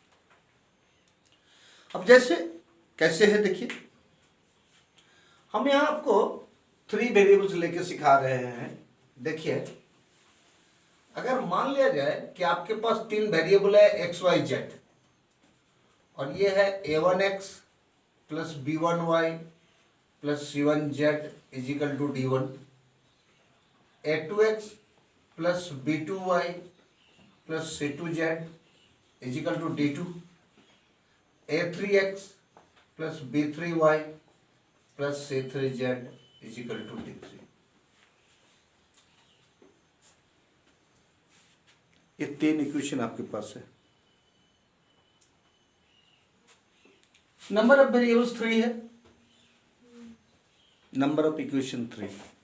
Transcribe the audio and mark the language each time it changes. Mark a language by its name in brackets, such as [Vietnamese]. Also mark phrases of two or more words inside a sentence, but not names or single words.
[Hindi] अब जैसे कैसे है देखिए, हम यहां आपको 3 वेरिएबल्स लेके सिखा रहे हैं। देखिए, अगर मान लिया जाए कि आपके पास 3 वेरिएबल है x, y, z, और ये है a1x + b1y + c1z = d1, a2x + b2y + c2z = d2, a3x + b3y + c3z = d3। ये 3 इक्वेशन आपके पास है। [English] number of variables 3 है, number of equation 3.